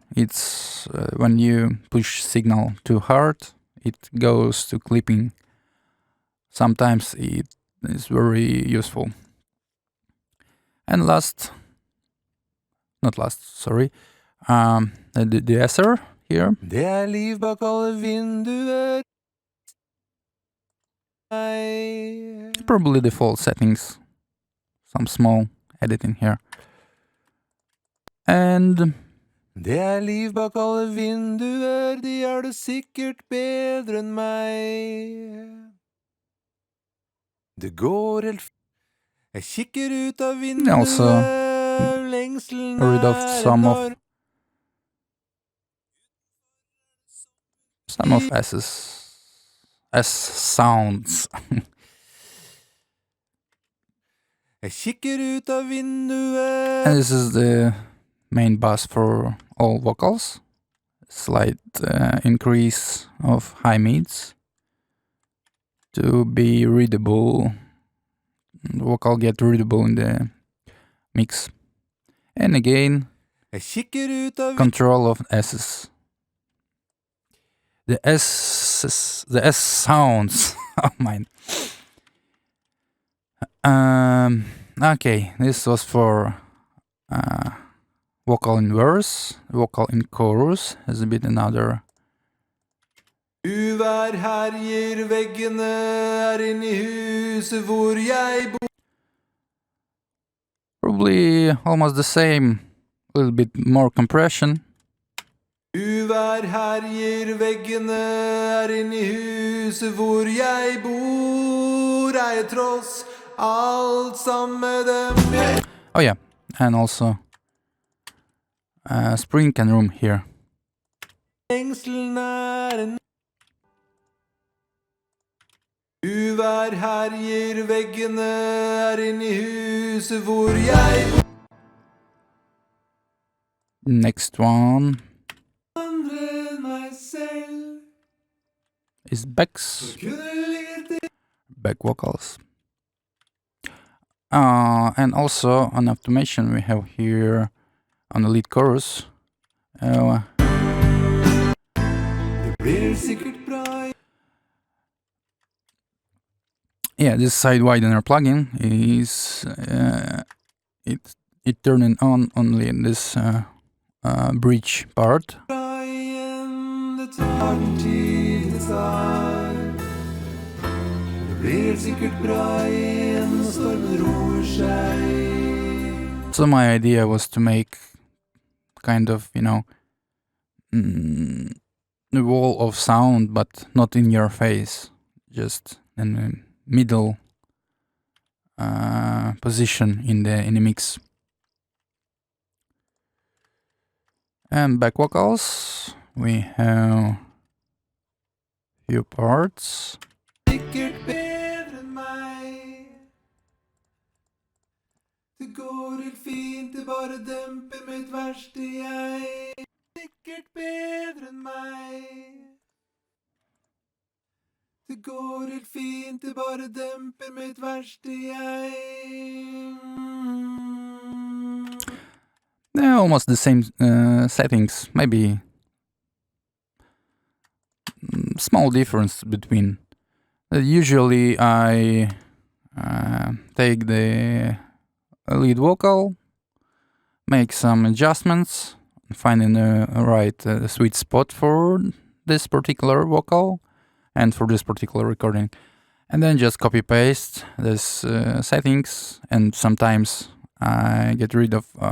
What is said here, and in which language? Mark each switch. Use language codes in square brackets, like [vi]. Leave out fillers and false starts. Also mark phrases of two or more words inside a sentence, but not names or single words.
[en] It's when you push signal too hard, it goes to clipping. Sometimes it is very useful. And the de-esser here. [no] Det er liv bak alle vinduer. [en] Probably default settings. Some small editing here. And [no] Det er liv bak alle vinduer, de har det sikkert bedre enn meg. Det går helt Jeg kikker ut av vinduet, [en] also [no] lengselen [en] rid of some of S sounds. [no] Jeg kikker ut av vinduet. [en] And this is the main bus for all vocals. Slight increase of high mids to be readable. The vocal get readable in the mix. And again, [no] Jeg kikker ut av [en] control of S's. The S sounds. Oh mine. Okay, this was for vocal in verse, vocal in chorus is a bit another. [no] Uvær herjer, veggene er inne i huset hvor jeg bor. [en] Probably almost the same, a little bit more compression. [no] Uvær Uvær herjer, veggene er inni huset hvor jeg bor. Er jeg tross alt sammen med dem jeg... [en] Oh yeah, and also spring can room here. [no] Engselen er en... Uvær herjer, veggene er inni huset hvor jeg bor. [en] Next one [no] Andre enn meg selv. [en] is Beck's [no] Kunne ligge til... [en] back vocals. And also an automation we have here on the lead chorus. [no] Det blir sikkert bra. [en] Yeah, this side widener plugin is it turning on only in this bridge part. [no] Bra igjen, det tar den tid det tar. Det blir sikkert bra igjen når stormen roer seg. [en] So my idea was to make kind of, you know, a wall of sound, but not in your face, just in the middle position in the mix. And back vocals, we have few parts. [no] Sikkert bedre enn meg. Det går helt fint, det bare demper mitt verste jeg. Sikkert bedre enn meg. Det går helt fint, det bare demper mitt verste jeg. [en] They're almost the same settings, maybe small difference between. Usually I take the lead vocal, make some adjustments, finding the right sweet spot for this particular vocal and for this particular recording, and then just copy paste this settings, and sometimes I get rid of